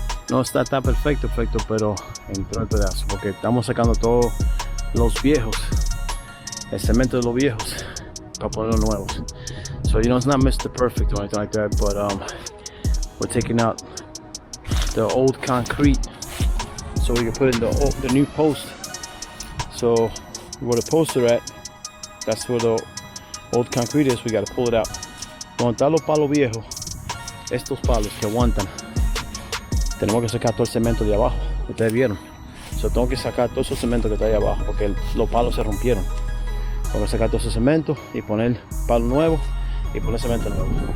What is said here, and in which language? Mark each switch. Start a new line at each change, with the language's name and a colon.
Spanish: No está tan perfecto, pero entró el pedazo porque estamos sacando todos los viejos, el cemento de los viejos para poner los nuevos.
English: So you know it's not Mr. Perfect or anything like that, but we're taking out the old concrete so we can put in the new post. So where the posts are at, that's where the old concrete is. We got to pull it out.
Spanish: Montar los palos viejos, estos palos que aguantan. Tenemos que sacar todo el cemento de abajo. Ustedes vieron. So tengo que sacar todo ese cemento que está ahí abajo porque los palos se rompieron. Tengo que sacar todo ese cemento y poner palo nuevo y poner cemento nuevo.